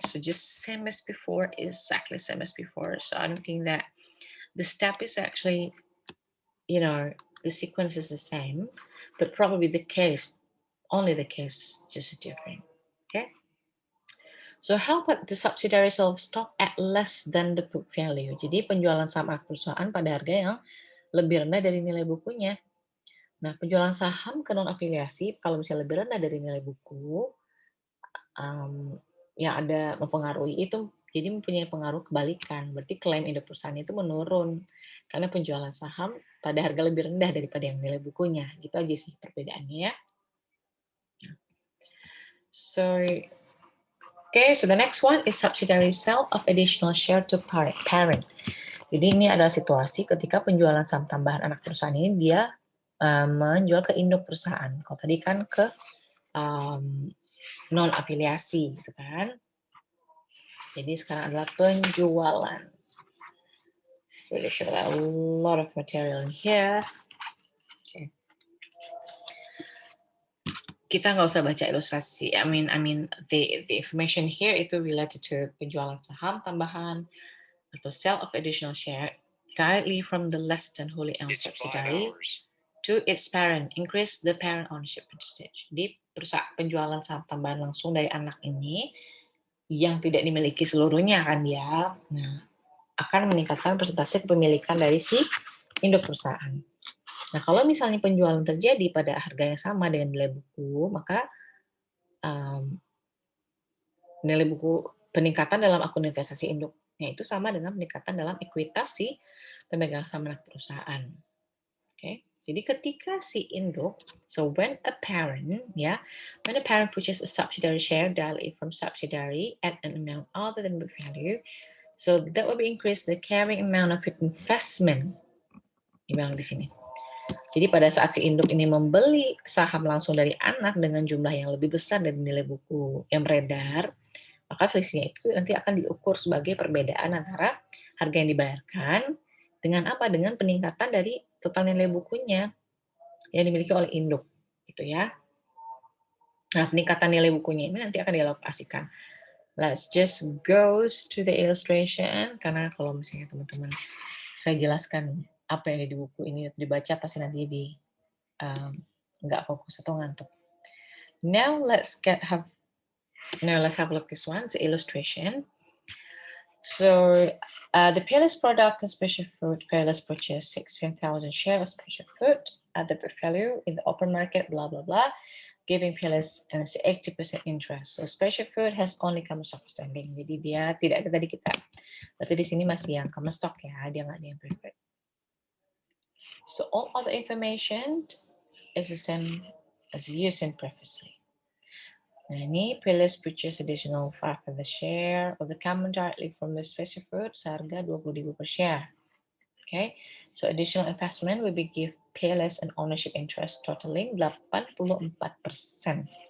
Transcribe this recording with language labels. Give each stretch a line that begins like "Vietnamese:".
English: So just same as before, exactly same as before. So I don't think that the step is actually, the sequence is the same, but probably only the case, just different. Okay. So how about the subsidiary sale of stock at less than the book value?
Indonesian: Jadi penjualan saham anak perusahaan pada harga yang lebih rendah dari nilai bukunya. Nah, penjualan saham ke non afiliasi kalau misalnya lebih rendah dari nilai buku, yang ada mempengaruhi itu jadi mempunyai pengaruh kebalikan. Berarti klaim induk perusahaan itu menurun karena penjualan saham pada harga lebih rendah daripada yang nilai bukunya. Gitu aja sih perbedaannya ya.
English: So, so the next one is subsidiary sale of additional share to parent.
Indonesian: Jadi ini adalah situasi ketika penjualan saham tambahan anak perusahaan ini dia menjual ke induk perusahaan. Kalau tadi kan ke non afiliasi gitu kan. Jadi sekarang adalah penjualan.
English: Really sure that a lot of material in here. Okay.
Indonesian: Kita nggak usah baca ilustrasi.
English: I mean the information here itu related to
Indonesian: penjualan saham tambahan atau
English: sale of additional share directly from the less than wholly owned subsidiary to its parent, increase the parent ownership percentage.
Indonesian: Di penjualan saham tambahan langsung dari anak ini yang tidak dimiliki seluruhnya kan ya. Nah, akan meningkatkan persentase kepemilikan dari si induk perusahaan. Nah, kalau misalnya penjualan terjadi pada harga yang sama dengan nilai buku, maka nilai buku peningkatan dalam akun investasi induknya itu sama dengan peningkatan dalam ekuitas si pemegang saham anak perusahaan. Oke. Jadi ketika si induk,
English: so when a parent purchases a subsidiary share directly from subsidiary at an amount other than book value, so that will be increase the carrying amount of investment.
Indonesian: Dibilang di sini. Jadi pada saat si induk ini membeli saham langsung dari anak dengan jumlah yang lebih besar dari nilai buku yang beredar, maka selisihnya itu nanti akan diukur sebagai perbedaan antara harga yang dibayarkan dengan apa? Dengan peningkatan dari total nilai bukunya yang dimiliki oleh induk, gitu ya. Nah, peningkatan nilai bukunya ini nanti akan dialokasikan.
English: Let's just goes to the illustration,
Indonesian: karena kalau misalnya teman-teman saya jelaskan apa yang ada di buku ini dibaca pasti nanti nggak fokus atau ngantuk.
English: Now let's have a look this one, the illustration. So the Peerless product and special food, Peerless purchased 16,000 shares of special food at the book value in the open market, blah, blah, blah, giving Peerless an 80% interest. So special food has only common stock outstanding.
Indonesian: Jadi dia tidak ada tadi kita. Berarti di sini masih yang common stock ya, dia nggak ada yang preferred.
English: So all other information is the same as used in previously. Nah, ini Peerless purchase additional 5 of the share of the common directly from the special food seharga 20.000 per share. Okay, so additional investment will be give Peerless an ownership interest totaling 84%.